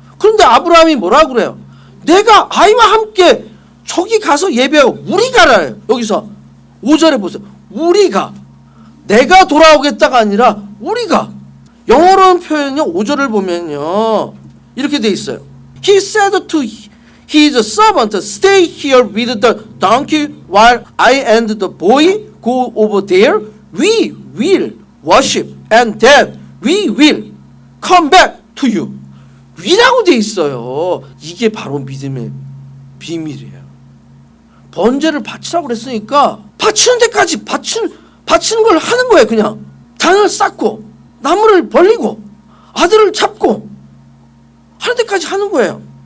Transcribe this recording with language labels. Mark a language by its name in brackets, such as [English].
[Korean] 그런데 아브라함이 뭐라 그래요? 내가 아이와 함께 저기 가서 예배하고 우리가라요. 여기서 5절에 보세요. 우리가, 내가 돌아오겠다가 아니라 우리가. 영어로는 표현은요, 5절을 보면요 이렇게 돼 있어요. [English] He said to his servant, stay here with the donkey while I and the boy go over there. We will worship and then we will come back to you. [Korean] 위라고 돼 있어요. 이게 바로 믿음의 비밀이에요. 번제를 바치라고 그랬으니까 바치는 데까지 바치는 걸 하는 거예요. 그냥 단을 쌓고 나무를 벌리고 아들을 잡고 하는 데까지 하는 거예요.